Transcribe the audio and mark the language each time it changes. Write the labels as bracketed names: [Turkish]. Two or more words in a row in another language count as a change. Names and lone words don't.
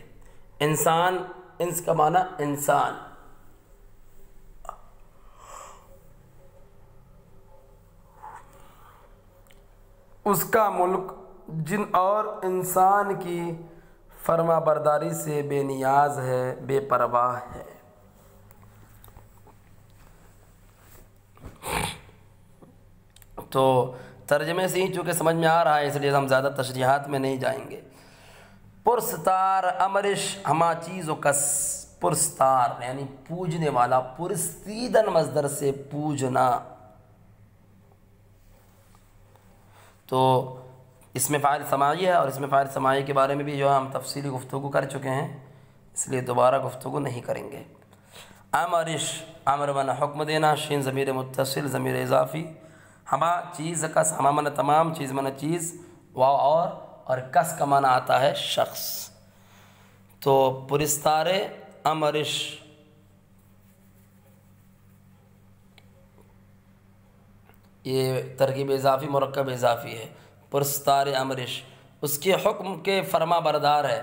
[Urdu] انسان، انس کا معنی انسان، اس کا ملک جن اور انسان کی فرما برداری سے بے نیاز ہے، بے پرواہ ہے۔ تو ترجمے سے ہی چونکہ سمجھ میں آ رہا ہے، اس لیے ہم زیادہ تشریحات میں نہیں جائیں گے۔ [Persian] پرستار امرش ہما چیز و کس، [Urdu] پرستار یعنی پوجنے والا، پرستیدن مصدر سے پوجنا۔ تو اس میں فاعل سماعی ہے، اور اس میں فاعل سماعی کے بارے میں بھی جو ہم تفصیلی گفتگو کر چکے ہیں، اس لیے دوبارہ گفتگو نہیں کریں گے۔ امرش، امر من حکم دینا، شین ضمیر متصل ضمیر اضافی، [Persian] ہما چیز کس، [Urdu] ہما من تمام، چیز من چیز، واو اور کس کا معنی آتا ہے شخص۔ تو [Persian] پرستار امرش [Urdu] یہ ترکیب اضافی مرکب اضافی ہے، [Persian] پرستار امرش، [Urdu] اس کے حکم کے فرما بردار ہے۔